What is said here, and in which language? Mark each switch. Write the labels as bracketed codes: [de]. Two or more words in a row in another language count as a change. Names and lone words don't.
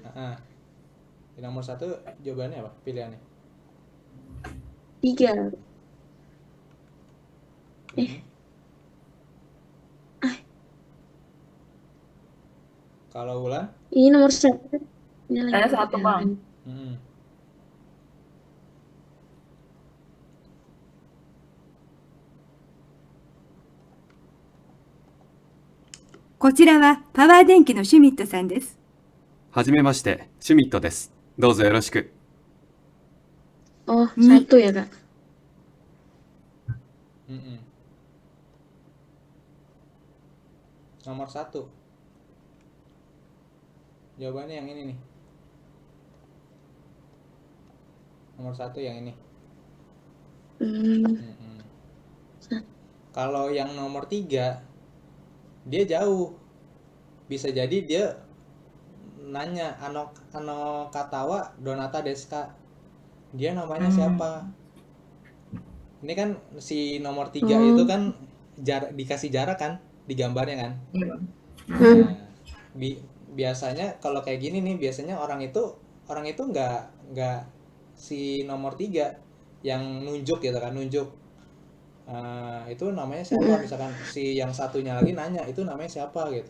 [id] Yang nomor 1 jawabannya apa? Pilihannya? 3. Kalau Wulan? Ini nomor 1. Ini lagi Saya 1 bang. Hmm. [ja] こちらはパワー電機のシュミットさんです。はじめまして、シュミットです。どうぞよろしく。 [id] Oh, 1 ya kak? Nomor 1. Jawabannya yang ini nih. Nomor 1 yang ini. Kalau yang nomor 3, dia jauh. Bisa jadi dia nanya [ja] あの方はどなたですか. [id] Dia namanya siapa? Ini kan si nomor 3 itu kan dikasih jarak kan di gambarnya kan. Nah, biasanya kalau kayak gini nih, biasanya orang itu nggak si nomor 3 yang nunjuk gitu kan, nunjuk itu namanya siapa, misalkan si yang satunya lagi nanya itu namanya siapa gitu.